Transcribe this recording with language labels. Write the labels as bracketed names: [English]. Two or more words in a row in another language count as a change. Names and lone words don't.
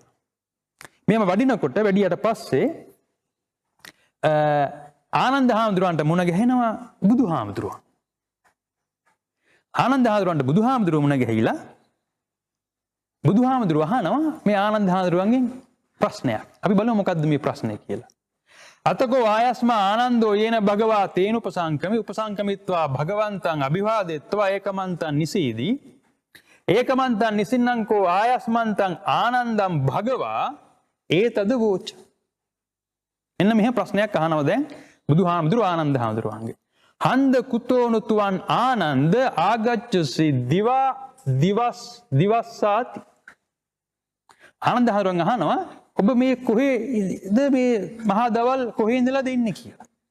[Sinhala] මෙහෙම වඩිනකොට වැඩියට පස්සේ ආනන්ද හාමුදුරුවන්ට මුණ ගැහෙනවා බුදුහාමුදුරුවන්. ආනන්ද හාමුදුරුවන්ට බුදුහාමුදුරුවෝ මුණ ගැහිලා බුදුහාමුදුරුවෝ අහනවා මේ ආනන්ද හාමුදුරුවන්ගෙන් ප්‍රශ්නයක්. අපි බලමු මොකද්ද මේ ප්‍රශ්නේ කියලා. [Pali] අතකෝ ආයස්මා ආනන්දෝ යේන භගවා තේන උපසංකමි උපසංකමිත්වා භගවන්තං අභිවාදෙත්වා ඒකමන්තං නිසීදී ඒකමන්තං නිසින්නංකෝ ආයස්මන්තං ආනන්දං භගවා ඒතද වෝච. [Sinhala] එන්න මෙහෙම ප්‍රශ්නයක් අහනවා දැන් බුදුහාමුදුරුවෝ ආනන්ද හාමුදුරුවන්ගේ. [Pali] හන්ද කුතෝනුතුවන් ආනන්ද ආගච්ඡසි දිවස්සාති. [Sinhala] ආනන්ද හාමුදුරුවන් අහනවා ඔබ මේ කොහෙද මේ මහා දවල් කොහේ ඉඳලා දෙන්නේ කියලා.